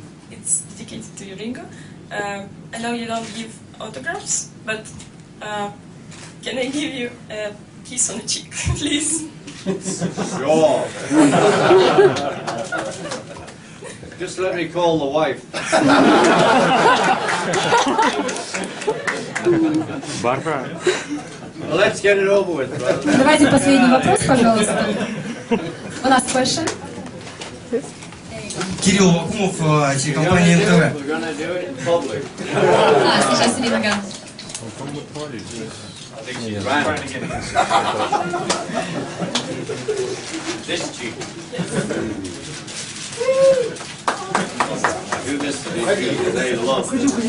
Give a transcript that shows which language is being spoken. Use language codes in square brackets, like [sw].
[en] It's dedicated to you, Ringo. I know you don't give autographs, but can I give you a kiss on the cheek, please? Sure. Just let me call the wife. Barbara. Well, let's get it over with, brother. [ru] Давайте последний вопрос, пожалуйста. У нас question. Кирилл Вакумов, телекомпания НТВ. [en] We're gonna do it in public. [ru] Сейчас Ринго. [en] I think she's trying to get this cheek. I do this to these people, they love it.